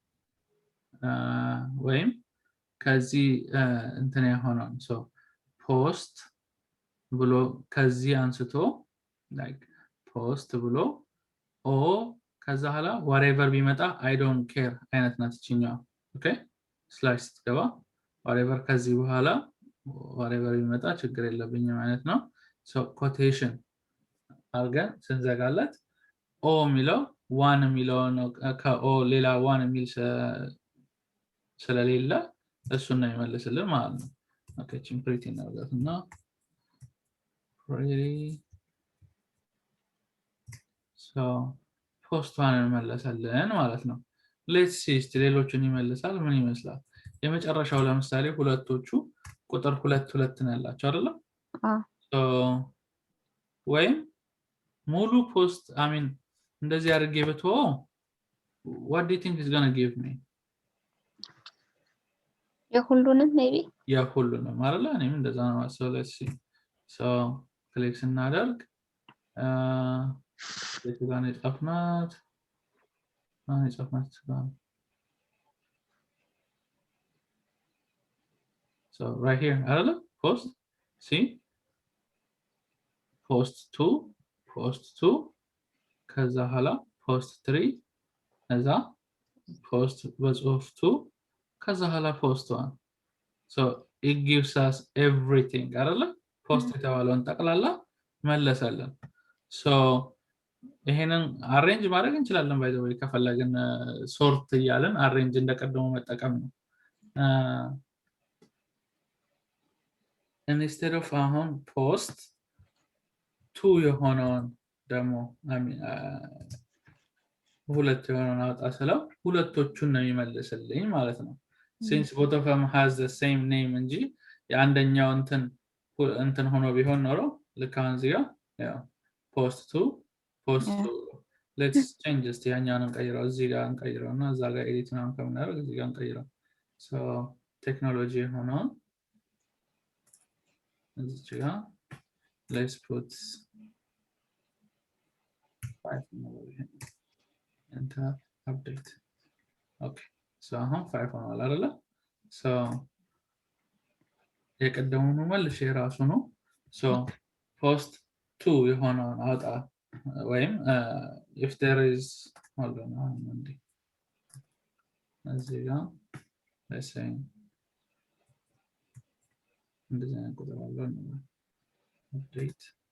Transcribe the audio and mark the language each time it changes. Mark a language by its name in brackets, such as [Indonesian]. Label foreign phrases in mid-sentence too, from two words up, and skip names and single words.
[Amharic] ወይም ከዚህ እንትን ያሆነው [English] so post [Amharic] ብሎ ከዚህ አንስቶ [English] like post [Amharic] ብሎ ኦ ከዛ ኋላ whatever ቢመጣ [English] I don't care [Amharic] አይነት ናትችኛው ኦኬ ስላሽ ስትገባ whatever ከዚህ በኋላ whatever ቢመጣ ችግር የለብኝም አይነት ነው so quotation አርገን ስንዘጋለት ኦ ሚለው ዋን ሚለው ነው ከኦ ሌላ ዋን ሚል ስለሌለ እሱን ነው የሚመልስልን ማለት ነው ኦኬ ቺምፕሪቲ እናርጋትና pretty so [English] post one [Amharic] እንመለሳለን ማለት ነው [English] let's see [Amharic] ሌሎችን ይመልሳል ምን ይመስላል የመጨረሻው ለምሳሌ ሁለቶቹ ቁጥር 2 ነው ያላቸው አይደል so ወይም ሙሉ ፖስት እንደዚህ አድርጌ በተው [English] what do you think is going to give me [Amharic] የሁሉንም maybe የሁሉንም አይደል እኔም እንደዛ ነው [English] so let's see so [Amharic] ክሊክ ስናደርግ የቱጋን የጻፍናት [English] so right here [Amharic] አይደል [English] post see [Amharic] post 2 ከዛ ኋላ post 3 ከዛ post በጽሁፍ 2 ከዛ ኋላ post 1 [English] so it gives us everything [Amharic] አይደል post የተባለውን ጠቅላላ መለሰልን so ይሄንን አሬንጅ ማድረግ እንችላለን ባይ ዘ ወይ ከፈለግን ሶርት እያለን አሬንጅ እንደቀደሙ መጠቀም ነው [English] instead of [Amharic] አሁን post 2 የሆነውን ደግሞ ሁለት የሆነውን አውጣ ስለው ሁለቶቹን ነው የሚመልስልኝ ማለት ነው [English] since both of them has the same name [Amharic] እንጂ የአንደኛው እንትን ሆኖ ቢሆን ኖሮ ልክ አሁን እዚህ ጋር ያው [English] post to let's change this [Amharic] ያኛውን እንቀይረው እዚህ ጋር እንቀይረውና እዛ ጋር ኤዲት ምናምን ከምናደርግ እዚህ ጋር እንቀይረው so ቴክኖሎጂ ሆኖ እዚህ ጋር [English] let's put 5 enter update okay so [Amharic] 5 ሆኗል አይደለ so የቀደሙን መልሼ ራሱ ነው so post 2 የሆነውን አውጣ ወይም [English] if there is hold on [Amharic] እዚህ ጋር [English] let's say [Amharic] እንደዚህ አይነት ቁጥር አለው update